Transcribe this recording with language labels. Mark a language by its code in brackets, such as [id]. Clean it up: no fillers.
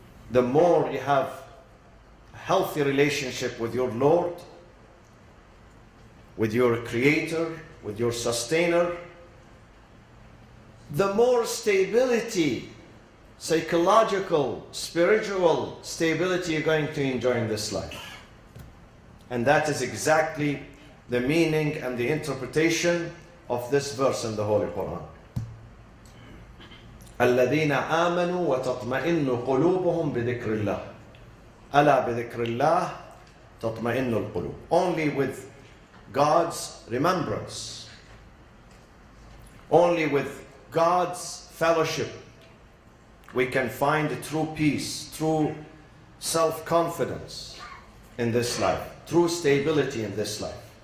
[en] The more you have a healthy relationship with your Lord, with your Creator, with your Sustainer, the more stability, psychological, spiritual stability you're going to enjoy in this life. And that is exactly the meaning and the interpretation of this verse in the Holy Quran. [ar] الذين آمنوا وتطمئن قلوبهم بذكر الله ألا بذكر الله تطمئن القلوب. [en] Only with God's remembrance, only with God's fellowship, we can find true peace, true self-confidence in this life, true stability in this life.